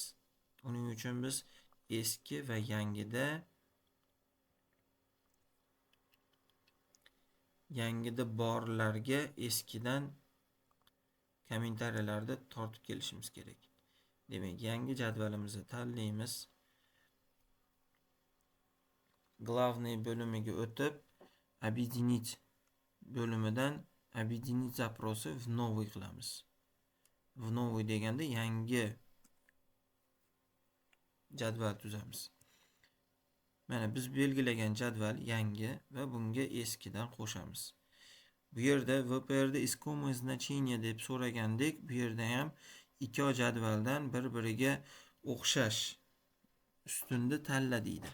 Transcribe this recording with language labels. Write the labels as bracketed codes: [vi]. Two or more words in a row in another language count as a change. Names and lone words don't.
[uz] Uning uchun biz eski va yangida borlarga eskidan kommentariyalarda tortib kelishimiz kerak. Demak, yangi jadvalimizni tanlaymiz. Главный bo'limiga o'tib, [ru] объединить bo'limidan объединить запросы в новый qilamiz. В новый [uz] deganda yangi jadval tuzamiz. Mana biz belgilagan jadval yangi va bunga eskidan qo'shamiz. Bu yerda VPRda [ru] искомое значение [uz] deb so'ragandek, bu yerda ham ikki jadvaldan bir-biriga o'xshash ustunni tanla deydi.